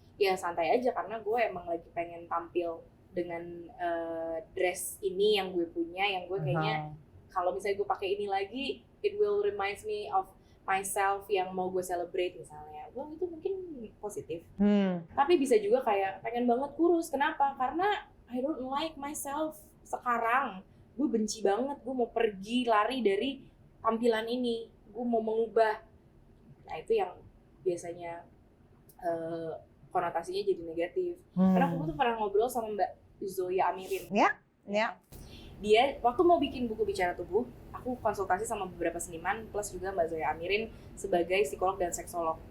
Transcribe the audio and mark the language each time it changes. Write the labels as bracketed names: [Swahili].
[Indonesian] Ya santai aja karena gue emang lagi pengen tampil dengan dress ini yang gue punya, yang gue kayaknya kalau misalnya gue pakai ini lagi, [English] it will reminds me of myself [Indonesian] yang mau gue celebrate misalnya. Gue itu mungkin positif. Tapi bisa juga kayak pengen banget kurus. Kenapa? Karena [English] I don't like myself [Indonesian] sekarang. Gue benci banget. Gue mau pergi lari dari tampilan ini. Gue mau mengubah. Nah itu yang biasanya konotasinya jadi negatif. Karena aku tuh pernah ngobrol sama Mbak Zoya Amirin. Dia waktu mau bikin buku Bicara Tubuh, aku konsultasi sama beberapa seniman plus juga Mbak Zoya Amirin sebagai psikolog dan seksolog.